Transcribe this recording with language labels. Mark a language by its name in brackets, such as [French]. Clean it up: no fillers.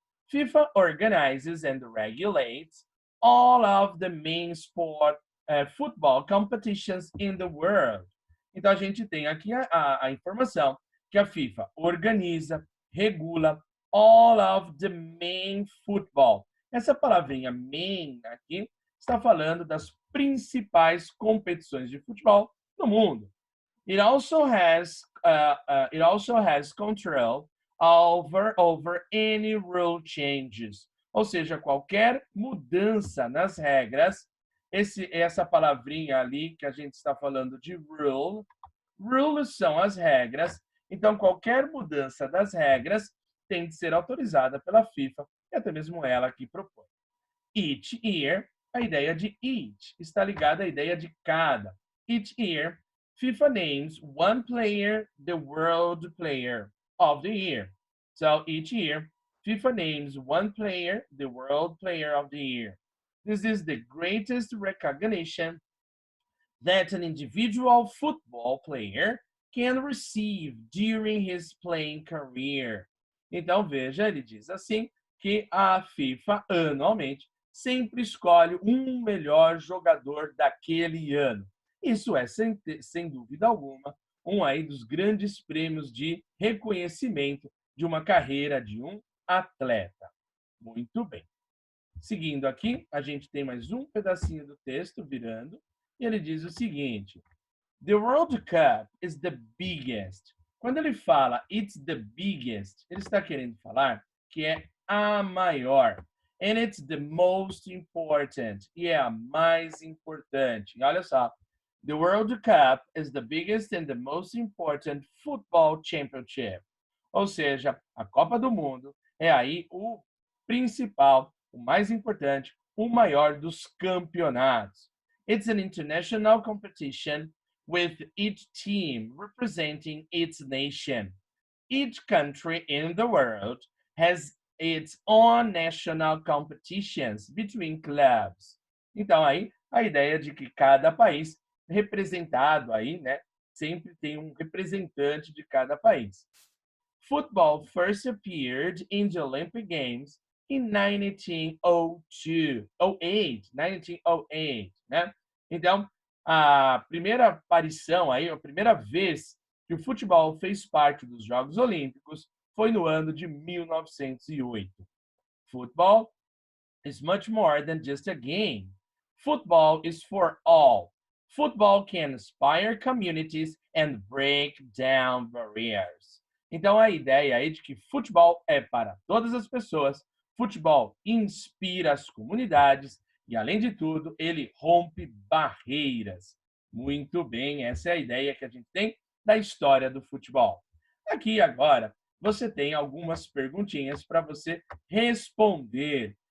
[English] FIFA organizes and regulates all of the main football competitions in the world. [Portuguese] Então, a gente tem aqui a informação que a FIFA organiza, regula [English] all of the main football. [Portuguese] Essa palavrinha main aqui está falando das principais competições de futebol no mundo. [English] It also has control over any rule changes. [Portuguese] Ou seja, qualquer mudança nas regras, essa palavrinha ali que a gente está falando de rule, rules são as regras, então qualquer mudança das regras tem de ser autorizada pela FIFA, e até mesmo ela que propõe. [English] Each year, [Portuguese] a ideia de each está ligada à ideia de cada. [English] Each year, FIFA names one player the World Player of the Year. So each year, FIFA names one player the World Player of the Year. This is the greatest recognition that an individual football player can receive during his playing career. [Portuguese] Então, veja, ele diz assim, que a FIFA, anualmente, sempre escolhe um melhor jogador daquele ano. Isso é, sem dúvida alguma, um aí dos grandes prêmios de reconhecimento de uma carreira de um atleta. Muito bem. Seguindo aqui, a gente tem mais um pedacinho do texto virando, e ele diz o seguinte: [English] The World Cup is the biggest. [Portuguese] Quando ele fala [English] it's the biggest, [Portuguese] ele está querendo falar que é a maior. [English] And it's the most important. [Portuguese] E é a mais importante. E olha só. [English] The World Cup is the biggest and the most important football championship. [Portuguese] Ou seja, a Copa do Mundo é aí o principal, o mais importante, o maior dos campeonatos. [English] It's an international competition with each team representing its nation. Each country in the world has its own national competitions between clubs. [Portuguese] Então, aí, a ideia de que cada país representado aí, né, sempre tem um representante de cada país. [English] Football first appeared in the Olympic Games in 1908, né? [Portuguese] Então, a primeira aparição aí, a primeira vez que o futebol fez parte dos Jogos Olímpicos foi no ano de 1908. [English] Football is much more than just a game. Football is for all. Football can inspire communities and break down barriers. [Portuguese] Então, a ideia aí de que futebol é para todas as pessoas, futebol inspira as comunidades e, além de tudo, ele rompe barreiras. Muito bem, essa é a ideia que a gente tem da história do futebol. Aqui, agora, você tem algumas perguntinhas para você responder.